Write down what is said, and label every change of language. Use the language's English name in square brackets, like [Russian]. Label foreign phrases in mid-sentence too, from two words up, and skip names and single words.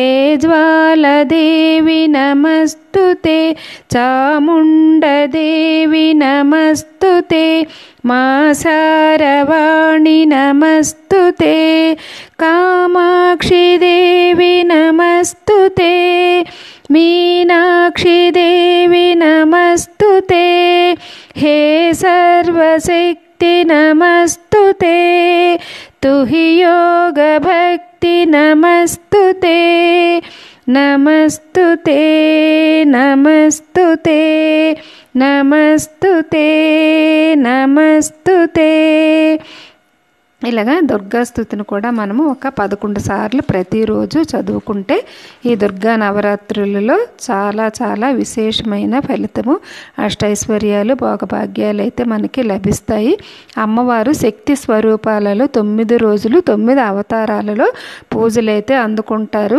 [Sanskrit] జ్వాలదేవి నమస్తుతే చాముండదేవి నమస్తుతే మా సారవాణి నమస్తుతే కామాక్షి దేవి నమస్తుతే मीनाक्षी देवी नमस्तुते, हे सर्वशक्ति नमस्तुते, तु हि योग भक्ति नमस्तुते, नमस्तुते नमस्तुते नमस्तुते नमस्तुते। [Telugu] ఇలాగా దుర్గాస్తుతిని కూడా మనము ఒక 11 సార్లు ప్రతిరోజు చదువుకుంటే ఈ దుర్గా నవరాత్రులలో చాలా చాలా విశేషమైన ఫలితము, అష్టైశ్వర్యాలు, భోగభాగ్యాలు అయితే మనకి లభిస్తాయి. అమ్మవారు శక్తి స్వరూపాలలో 9 రోజులు 9 అవతారాలలో పూజలైతే అందుకుంటారు.